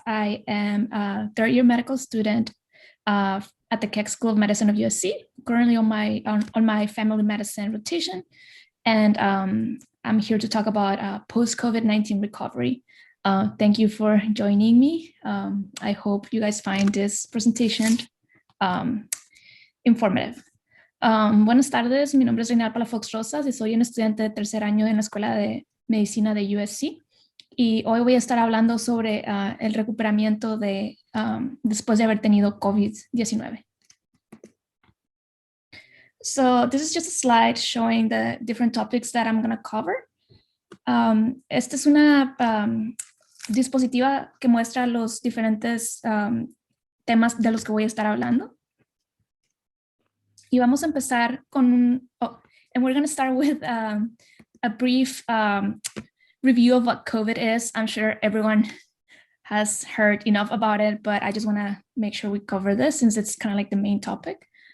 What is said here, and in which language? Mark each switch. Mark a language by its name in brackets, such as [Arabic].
[English] I am a third-year medical student at the Keck School of Medicine of USC, currently on my family medicine rotation. And I'm here to talk about post-COVID-19 recovery. Thank you for joining me. I hope you guys find this presentation informative. [Spanish] Buenas tardes, mi nombre es Reynal Palafox Rosas y soy un estudiante de tercer año en la Escuela de Medicina de USC. Y hoy voy a estar hablando sobre el recuperamiento después de haber tenido COVID-19. [English] So this is just a slide showing the different topics that I'm going to cover. [Spanish] Esta es una dispositiva que muestra los diferentes temas de los que voy a estar hablando. Y vamos a empezar con [English] and we're going to start with a brief review of what COVID is. I'm sure everyone has heard enough about it, but I just want to make sure we cover this since it's kind of like the main topic.